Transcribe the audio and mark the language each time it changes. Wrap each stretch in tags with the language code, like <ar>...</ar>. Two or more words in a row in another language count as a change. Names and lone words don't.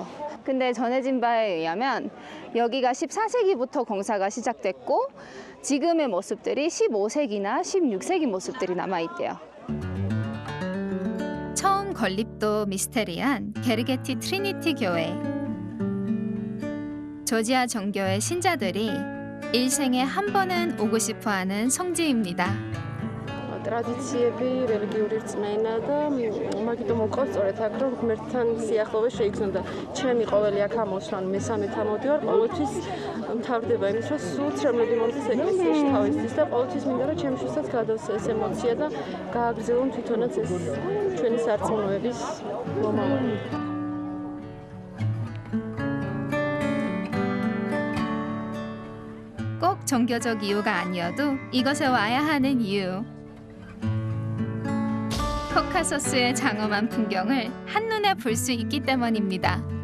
<ko>근데 전해진 바에 의하면 여기가 14세기부터 공사가 시작됐고 지금의 모습들이 15세기나 16세기 모습들이 남아있대요. 처음 건립도 미스테리한 게르게티 트리니티 교회. 조지아 정교의 신자들이 일생에 한 번은 오고 싶어하는 성지입니다.</ko> <ka>ტრადიციები, რელიგიური რწმენა და მაგით მოვყავს სწორედ აქ რომ ღმერთთან სიახლოვე შეიგრძნო და ჩემი ყოველი აქ ამოსვლა მესამე თამოდივარ ყოველთვის მთავრდება იმის რომ სულ ცრემლები მომდის ეკლესიაში თავისთვის და ყოველთვის მინდა რომ ჩემს შესაძ გადავსე ეს ემოცია და გააგრძელონ თვითონაც ეს ჩვენი სარწმუნოების მომავალი.</ka> <ko>꼭 종교적 이유가 아니어도 이곳에 와야 하는 이유. 코카소스의 장엄한 풍경을 한눈에 볼 수 있기 때문입니다.</ko>